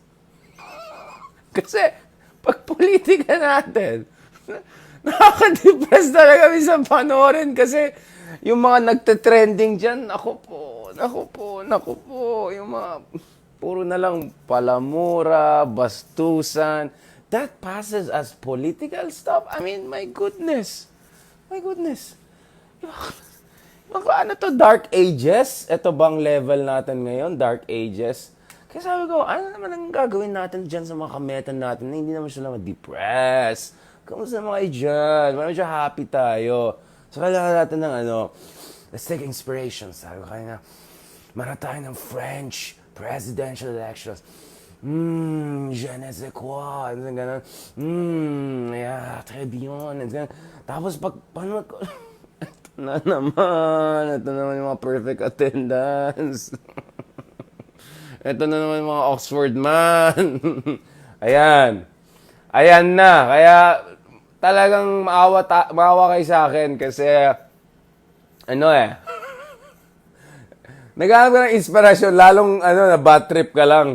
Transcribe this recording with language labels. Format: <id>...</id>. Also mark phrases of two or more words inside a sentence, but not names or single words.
<tl>Kasi, pag politika natin, nakaka-depress talaga minsan panoorin kasi yung mga nagte-trending dyan, naku po, yung mga puro na lang palamura, bastusan.</tl> <en>That passes as political stuff. I mean, my goodness. My goodness.</en> <tl>Ano to,</tl> <en>Dark Ages?</en> <tl>Ito bang level natin ngayon, Dark Ages? Kaya sabi ko, ano naman ang gagawin natin dyan sa mga kameta natin na hindi naman sila ma-depress? Kamusta mga dyan? Medyo happy tayo. So, kailangan natin ng</tl> <en>let's take inspiration.</en> <tl>Sabi ko, kaya nga, mara tayo ng</tl> <en>French presidential elections.</en> <fr>Je ne sais quoi. Ganun. Yeah, très bien.</fr> <tl>Tapos, paano ko... Ito naman yung mga perfect attendance. Ito na naman yung mga Oxford man. Ayan na. Kaya talagang maawa kayo sa akin kasi naghahanap ka ng inspirasyon, lalong na</tl> <en>bad trip</en> <tl>ka lang.</tl>